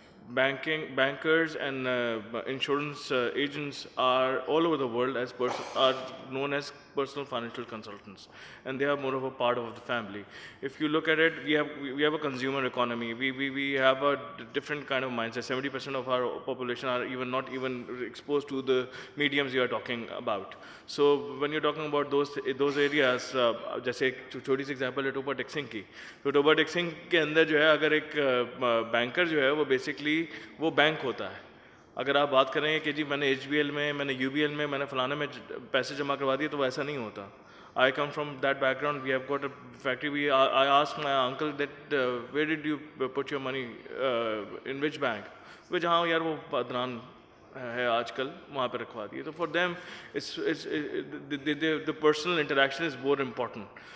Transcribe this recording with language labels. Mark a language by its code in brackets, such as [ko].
[en] Bankers and insurance agents are all over the world are known as personal financial consultants, and they are more of a part of the family. If you look at it, we have a consumer economy. We have a different kind of mindset. 70% of our population are not even exposed to the mediums you are talking about. So when you're talking about those areas, [hi] जैसे एक छोटी सी example है टोपा टेक्सिंग की, तो टोपा टेक्सिंग के अंदर जो है अगर एक बैंकर जो है वो बेसिकली वो बैंक होता है. अगर आप बात करें कि जी मैंने HBL में, मैंने UBL में, मैंने फलाने में पैसे जमा करवा दिए, तो वैसा नहीं होता. [en] I come from that background. We have got a factory. I asked my uncle that where did you put your money, in which bank? [hi] वो जहाँ यार वो बदनान है आजकल वहाँ पे रखवा दिए. तो [en] for them the personal interaction is more important.